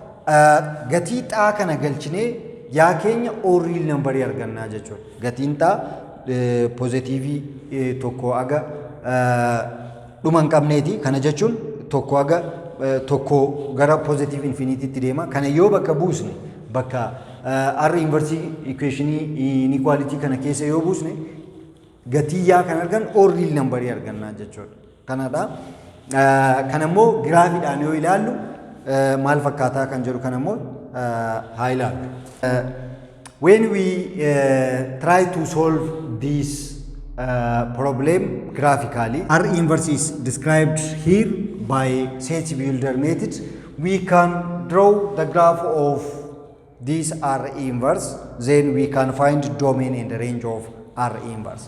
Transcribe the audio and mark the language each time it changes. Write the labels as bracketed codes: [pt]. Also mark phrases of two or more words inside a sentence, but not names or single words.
[om] Gatii xaa kana galchine yaa keenya [en] or real number [om] arganna jechuudha. Gatiin xaa positive tokko aga dhuma hin qabneeti. Kana jechuun tokko aga tokko gara [en] positive infinity [om] tti deema. Kana yoo bakka buusne bakka [en] r inverse equation inequality [om] kana keessa yoo buusne gatii yaa kan argan [en] or real number [om] arganna jechuudha. Kanadha. Kana immoo graafiidhaan yoo ilaallu maal fakkaataa kan jedhu kana immoo haa ilaallu. [en] When we try to solve this problem graphically, R inverse is described here by set builder method. We can draw the graph of this R inverse, then we can find domain and the range of R inverse.